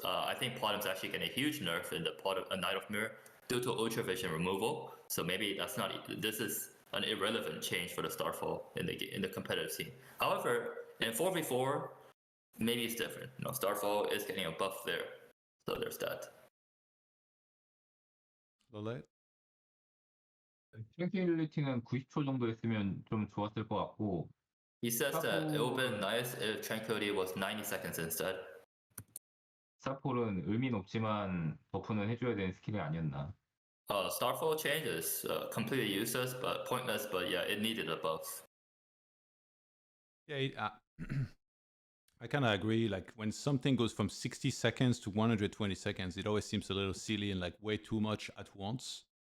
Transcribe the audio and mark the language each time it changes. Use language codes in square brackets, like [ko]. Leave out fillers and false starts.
[en] I think Bottom's actually getting a huge nerf in the Knight of Mirror due to Ultra Vision removal. So maybe that's not. This is an irrelevant change for the Starfall in the competitive scene. However, in 4v4, maybe it's different. You know, Starfall is getting a buff there, so there's that. LawLiet? [ko] 트랭킬리티는 90초 정도 했으면 좀 좋았을 것 같고. [en] He says that it would have been nice if Tranquility was 90 seconds instead. [ko] 스타폴은 의미 높지만 버프는 해줘야 되는 스킬이 아니었나. [en] Starfall change is completely useless, but pointless. But yeah, it needed a buff. Yeah, I kind of agree. Like when something goes from 60 seconds to 120 seconds, it always seems a little silly and like way too much at once.